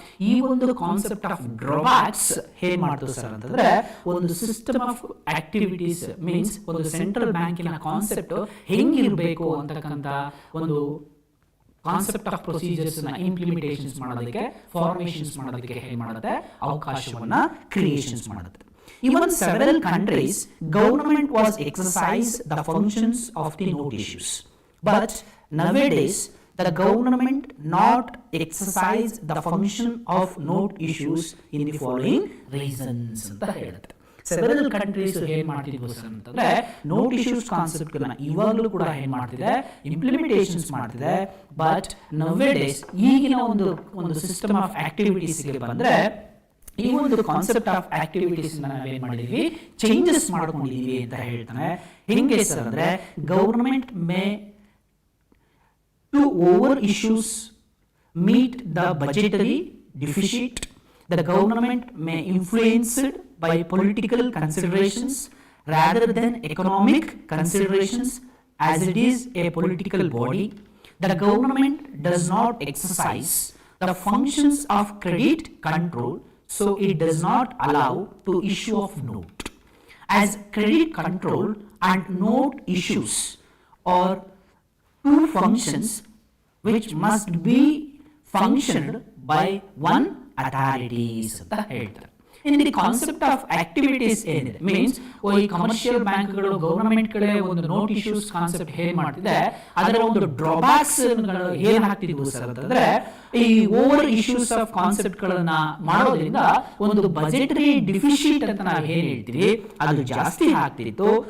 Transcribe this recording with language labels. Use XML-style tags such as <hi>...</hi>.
<kn>ಈ ಒಂದು concept of drawbacks ಏನ್ ಮಾಡ್ತಾರೆ ಸರ್ ಅಂತಂದ್ರೆ, ಒಂದು ಸಿಸ್ಟಮ್ ಆಫ್ ಆಕ್ಟಿವಿಟೀಸ್ ಮೀನ್ಸ್ ಒಂದು ಸೆಂಟ್ರಲ್ ಬ್ಯಾಂಕಿನ ಕಾನ್ಸೆಪ್ಟ್ ಹೆಂಗಿರಬೇಕು ಅಂತಕ್ಕಂಥ ಒಂದು ಕಾನ್ಸೆಪ್ಟ್ ಆಫ್ ಪ್ರೊಸೀಜರ್ಸ್ ನ ಇಂಪ್ಲಿಮೆಂಟೇಷನ್ಸ್ ಮಾಡೋದಕ್ಕೆ, ಫಾರ್ಮೇಷನ್ಸ್ ಮಾಡೋದಕ್ಕೆ ಏನ್ ಮಾಡುತ್ತೆ, ಅವಕಾಶವನ್ನ ಕ್ರಿಯೇಷನ್ಸ್ ಮಾಡುತ್ತೆ.</kn> <en>Even several countries, government was exercise the functions of the note issues, but nowadays the government not exercise the function of note issues in the following reasons</en> <kn>ಅಂತ ಹೇಳುತ್ತೆ. Several countries ಏನ್ ಮಾಡ್ತಿದ್ವು ಅಂತಂದ್ರೆ, note issues concept ಗಳನ್ನ ಇವಾಗಲೂ ಕೂಡ ಏನ್ ಮಾಡ್ತಿದೆ, implementations ಮಾಡ್ತಿದೆ. ಬಟ್ ನವೇಡೇಸ್ ಈಗಿನ ಒಂದು ಸಿಸ್ಟಮ್ ಆಫ್ ಆಕ್ಟಿವಿಟೀಸ್ ಗೆ ಬಂದ್ರೆ, ಈ ಒಂದು ಕಾನ್ಸೆಪ್ಟ್ ಆಫ್ ಆಕ್ಟಿವಿಟೀಸ್ ನಾವೇನ್ ಮಾಡಿದ್ವಿ, ಚೇಂಜಸ್ ಮಾಡ್ಕೊಂಡಿದೀವಿ ಅಂತ ಹೇಳ್ತಾನೆ. ಹೆಂಗೆ ಸರ್ ಅಂದ್ರೆ,</kn> <en>Government may to over issues meet the budgetary deficit, the government may influenced by political considerations rather than economic considerations, as it is a political body. The government does not exercise the functions of credit control, so it does not allow to issue of note. As credit control and note issues are two functions which must be functioned by one</en> <kn>authorities ಅಂತ ಹೇಳ್ತಾರೆ. In the concept of activities ಏನಿದೆ means ಈ commercial ಬ್ಯಾಂಕ್ಗಳು government ಕಡೆ ಒಂದು note issues concept ಏನ್ ಮಾಡ್ತಿದೆ ಅದರ ಒಂದು ಡ್ರಾಬ್ಯಾಕ್ಸ್ ಏನ್ ಹಾಕ್ತಿದ್ವು ಸರ್ ಅಂತಂದ್ರೆ ಈ ಓವರ್ ಇಶ್ಯೂಸ್ ಆಫ್ ಕಾನ್ಸೆಪ್ಟ್ ಗಳನ್ನ ಮಾಡೋದ್ರಿಂದ ಒಂದು ಬಜೆಟರಿ ಡಿಫಿಸಿಟ್ ಅಂತ ನಾವು ಏನ್ ಹೇಳ್ತೀವಿ ಅದು ಜಾಸ್ತಿ ಆಗ್ತಿತ್ತು.</kn>